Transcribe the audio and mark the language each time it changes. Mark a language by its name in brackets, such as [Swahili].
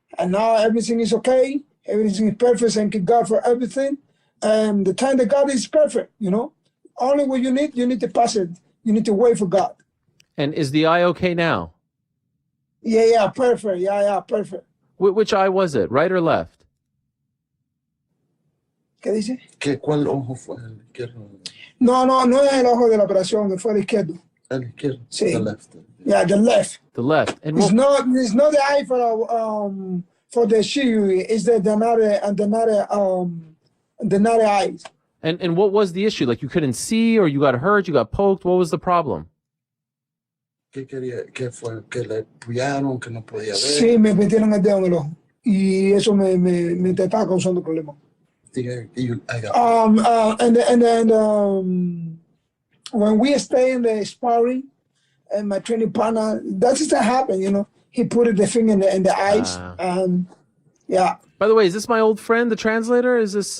[English] And now everything is okay. Everything is perfect. Thank God for everything. And the time that God is perfect, Only what you need to pass it. You need to wait for God. And is the eye okay now? Yeah, perfect. Yeah, perfect. Which eye was it, right or left? [Spanish] ¿Qué dice? ¿Cuál ojo fue el izquierdo? No es el ojo de la operación, fue el izquierdo. El izquierdo. Sí. [English] The left. Yeah, the left. The left. And It's not the eye for the surgery. It's another eyes. And what was the issue? Like you couldn't see, or you got hurt, you got poked? What was the problem? [Spanish] ¿Qué quería? ¿Qué fue? ¿Que le puyaron? ¿Que no podía ver? Sí, me metieron el dedo en el ojo. Y eso me estaba causando problemas. [English] And then when we stay in the sparring, and my training partner, that just happened, He put the finger in the eyes, and yeah. By the way, is this my old friend, the translator? Is this